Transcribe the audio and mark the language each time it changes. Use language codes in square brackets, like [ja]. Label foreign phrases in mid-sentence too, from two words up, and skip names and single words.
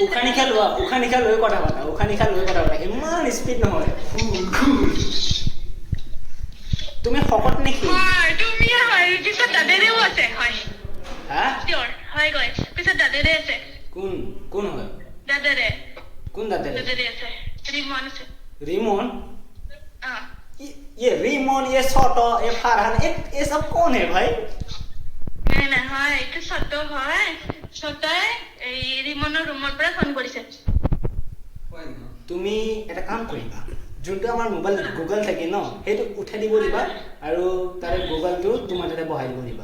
[as] উশাহ নিশাহ লোৱা উশাহ নিশাহ লৈ কথা পাতা উশাহ নিশাহ লৈ কথা পাতা ইমান স্পীড নহয় তুমি শকত নেকি হয় তুমি হয় পিছত দাদাৰেও আছে হয় হা চিয়ৰ হয় গৈ পিছত দাদাৰে আছে কোন কোন হয় দাদাৰে কোন দাদাৰে আছে ৰিমন আছে रिमोन অ [hi] ये रिमोन ये छोटो ये फरहान ये सब कौन है भाई [as] নাই নাই হয় এইটো সত্য হয় সত্য এই ৰিমনৰ ৰুমৰ পৰা ফোন কৰিছে তুমি এটা কাম কৰিবা যোনটো আমাৰ মোবাইল গুগল থাকে ন সেইটো উঠাই দিব দিবা আৰু তাৰে গুগলটো তোমাৰ তাতে বহাই দিব দিবা